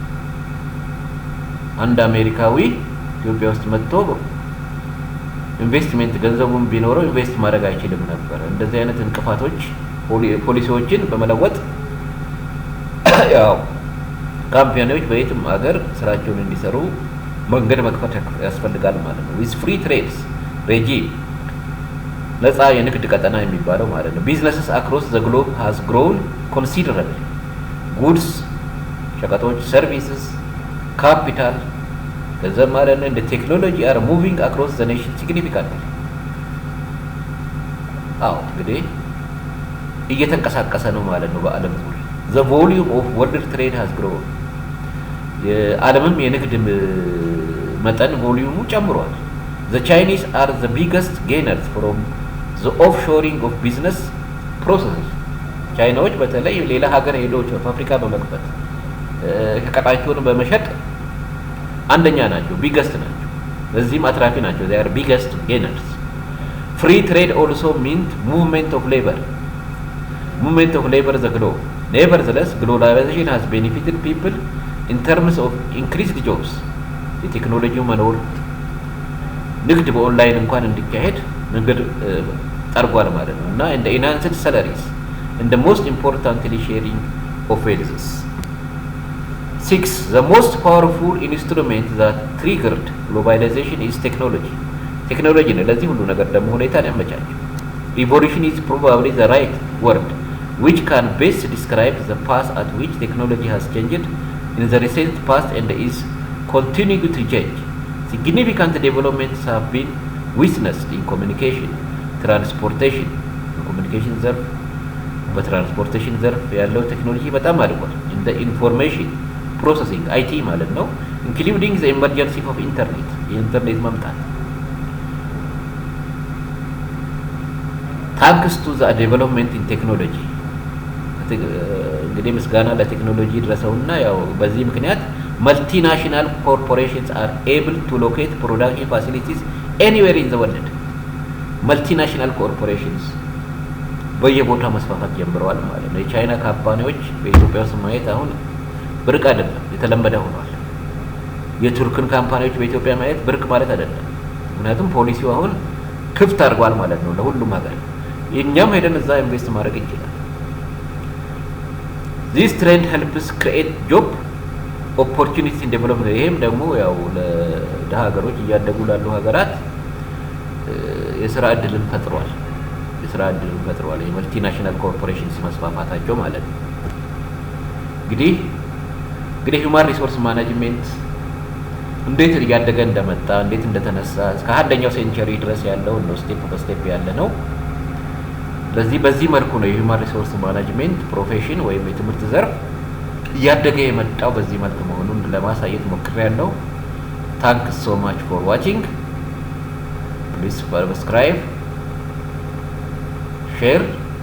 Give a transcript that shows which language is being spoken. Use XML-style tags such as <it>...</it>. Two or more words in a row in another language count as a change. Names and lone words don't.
<am>አንድ አሜሪካዊ ኢትዮጵያ ውስጥ መጥቶ ኢንቨስትመንት ገንዘቡን ቢኖረው ኢንቨስት ማድረግ አይችልም ነበር። እንደዚህ አይነት እንቅፋቶች ፖሊሲዎችን በመለወጥ ያው ካምፓኒዎች በየትም ሀገር ስራቸውን እንዲሰሩ መንገድ መክፈት ያስፈልጋል ማለት ነው።</am> <en>with free trades regime</en> <am>ነፃ የንግድ ቀጠና የሚባለው ማለት ነው።</am> <en>businesses across the globe has grown considerably. goods ሸቀጦች፣ services, capital</en> <am>ገንዘብ ማለት ነው።</am> <en>the technology are moving across the nation significantly.</en> <am>አዎ እንግዲህ እየተንቀሳቀሰ ነው ማለት ነው በአለም ዙሪያ።</am> <en>the volume of world trade has grown.</en> <am>የዓለምም የንግድ መጠን ቮሊዩሙ ጨምሯል።</am> <en>the Chinese are the biggest gainers from the offshoring of business processes.</en> <am>ቻይናዎች በተለይ ሌላ ሀገር ሄደው ፋብሪካ በመክፈት ሸቀጣቸውን በመሸጥ አንደኛ ናቸው፣ ቢገስት ናቸው። በዚህም አትራፊ ናቸው።</am> <en>they are biggest gainers. free trade also meant movement of labor the globe. Nevertheless, globalization has benefited people in terms of increased jobs.</en> <am>የቴክኖሎጂ መኖር ንግድ በኦንላይን እንኳን እንዲካሄድ መንገድ ጠርጓል ማለት ነው እና</am> <en>and enhanced salaries and the most importantly sharing of wealth. 6. The most powerful instrument that triggered globalization is technology. Technology</en> <am>ነው ለዚህ ሁሉ ነገር ደግሞ ሁኔታን ያመቻቸው።</am> <en>Revolution is probably the right word which can best describe the path at which technology has changed in the recent past and is continuing to change. Significant developments have been witnessed in communication, transportation.</en> <am>በኮሚኒኬሽን ዘርፍ በትራንስፖርቴሽን ዘርፍ ያለው ቴክኖሎጂ በጣም አድጓል።</am> <en>in the information processing IT</en> <am>ማለት ነው,</am> <en>including the emergence of internet</en> <am>የኢንተርኔት መምጣት.</am> <en>thanks to the development in technology</en> <am>እንግዲህ ምስጋና ለቴክኖሎጂ ድረሰውና ያው በዚህ ምክንያት</am> <en>multinational corporations are able to locate production facilities anywhere in the world. multinational corporations</en> <am>በየቦታው መስፋፋት ጀምረዋል ማለት ነው። የቻይና ካምፓኒዎች በኢትዮጵያ ውስጥ ማየት አሁን ብርቅ አይደለም፣ የተለመደ ሆኗል። የቱርክን ካምፓኒዎች በኢትዮጵያ ማየት ብርቅ ማለት አይደለም። ምክንያቱም ፖሊሲው አሁን ክፍት አድርጓል ማለት ነው ለሁሉም ሀገር። እኛም ሄደን እዛ ኢንቨስት ማድረግ እንችላለን።</am> <en>this trend helps create job opportunities in development.</en> <am>ይሄም ደግሞ ያው ለደሃ ሀገሮች እያደጉ ላሉ ሀገራት የስራ እድልን ፈጥሯል።</am> <en>multinational corporations</en> <am>መስፋፋታቸው ማለት ነው። እንግዲህ</am> <en>human resource management</en> <am>እንዴት እያደገ እንደመጣ እንዴት እንደተነሳ እስከ 1ኛው ሴንቸሪ ድረስ ያለው ነው ስቴፕ በስቴፕ ያለ ነው። በዚህ መልኩ ነው የሂውማን</am> <en>resource management profession</en> <am>ወይም የትምህርት ዘርፍ እያደገ የመጣው በዚህ መልኩ መሆኑን ለማሳየት ሞክሬያለሁ።</am> <en>Thanks so much for watching. Please subscribe, share</en>